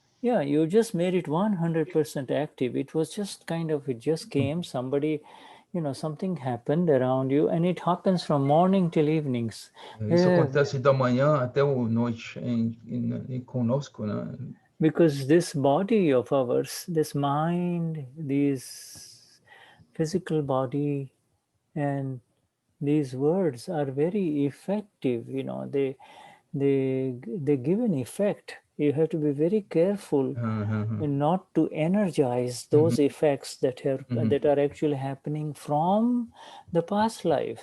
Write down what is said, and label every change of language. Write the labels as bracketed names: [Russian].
[English] Yeah, you just made it 100% active. It was just kind of, it just came, somebody, something happened around you, and it happens from morning till evenings. [Portuguese] Isso acontece da manhã até a noite conosco, né? [English] Because this body of ours, this mind, this physical body, and these words are very effective. They give an effect. You have to be very careful not to energize those effects that are actually happening from the past life.